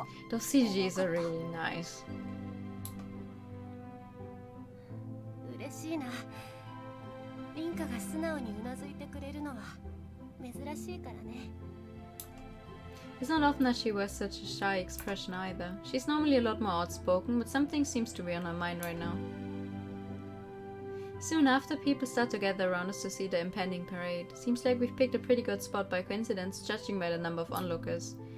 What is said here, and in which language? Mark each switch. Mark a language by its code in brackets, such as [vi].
[en] Those CGs are really nice. [ja] 嬉しいな。リンカが素直にうなずいてくれるのは珍しいからね。 [en] It's not often that she wears such a shy expression either. She's normally a lot more outspoken, but something seems to be on her mind right now. Soon after, people start to gather around us to see the impending parade. Seems like we've picked a pretty good spot by coincidence, judging by the number of onlookers.